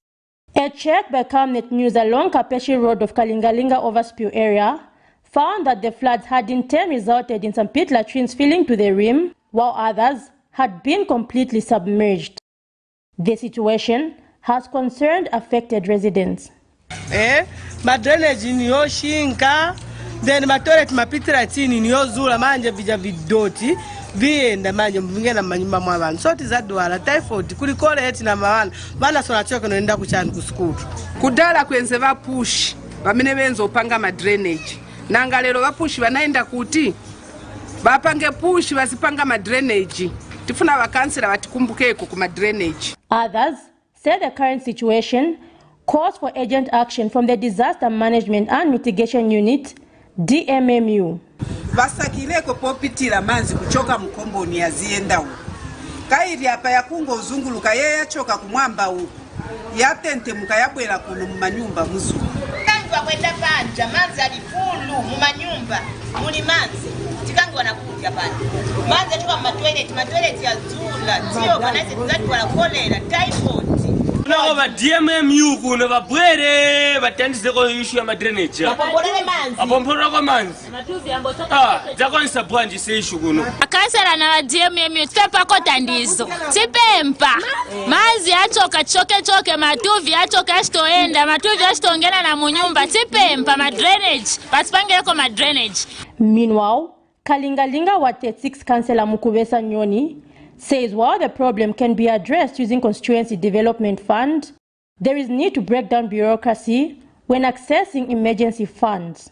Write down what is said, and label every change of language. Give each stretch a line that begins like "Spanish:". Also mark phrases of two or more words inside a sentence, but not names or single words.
English: A check by Camnet News along Kapeshi Road of Kalingalinga overspill area found that the floods had in turn resulted in some pit latrines filling to the rim, while others had been completely submerged. The situation has concerned affected residents.
Nyanja: Ma drainage niyo shinka, then ma toilet ma pit latini niyo zula manje bija vidoti, vienda manje mvingena manyumba mwa bantu. So tizadwala typhoid kuli koleti na mawana, bana sona choka noenda kuchani kuskulu. Kudala kwenze vapushi, bamene benzo upanga ma drainage. Nanga lero vapushi vanaenda kuti vapange pushi vasipanga ma drainage. Tifuna vakansela vatikumbukeeko kuma drainage.
English: Others say the current situation calls for urgent action from the Disaster Management and Mitigation Unit, DMMU.
Nyanja: Vasakileko popitira manzi kuchoka mkomboni yazienda uko. Kairi hapa yakungo uzunguluka yeye yachoka kumwamba uko. Yatente mukayabwela kuno mumanyumba muzulu. Kwenda panja manzi alifulu mumanyumba muli manzi tikangi wanakuja panja manzi atuka matoilet ya zula tiyo kanaise tizati wala kolera typhoid no ba DMMU kuno babwere batandise ko issue ya drainage apombolele manzi apombolele ko manzi zakonisa branch se issue kuno akansela na DMMU tepa ko tandizo tipempa manzi achoka choke matuvi achoka stoenda matuvi astongena na munyumba tipempa ma drainage basipangeko ma drainage.
English: Meanwhile, Kalingalinga Ward 36 Councillor Mukubesa Nyoni says while the problem can be addressed using Constituency Development Fund, there is need to break down bureaucracy when accessing emergency funds.